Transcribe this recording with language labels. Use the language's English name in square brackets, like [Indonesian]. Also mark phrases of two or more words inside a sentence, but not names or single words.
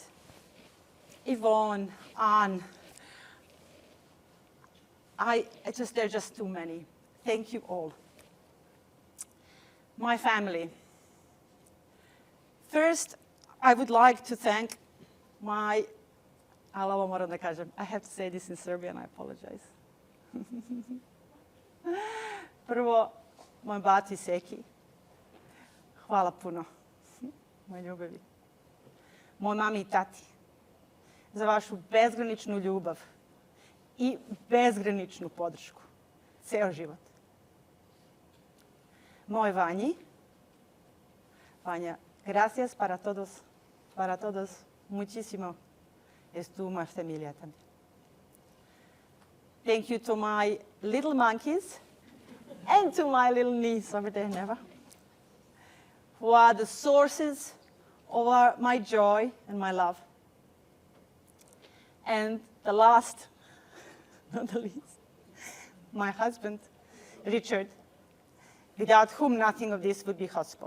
[English] Yvonne, Anne, there are just too many. Thank you all. My family. First, I would like to thank I have to say this in Serbian, I apologize. [Serbian] Prvo, moj bati Seki. Hvala puno. Moj ljubavi. Moj mami i tati. Za vašu bezgraničnu ljubav i bezgraničnu podršku. Ceo život. Moj Vanji. Vanja, [Spanish] gracias para todos muchísimo. Es tu más familia también. [English] Thank you to my little monkeys and to my little niece over there, Neva, who are the sources of my joy and my love. And the last, not the least, my husband, Richard, without whom nothing of this would be possible.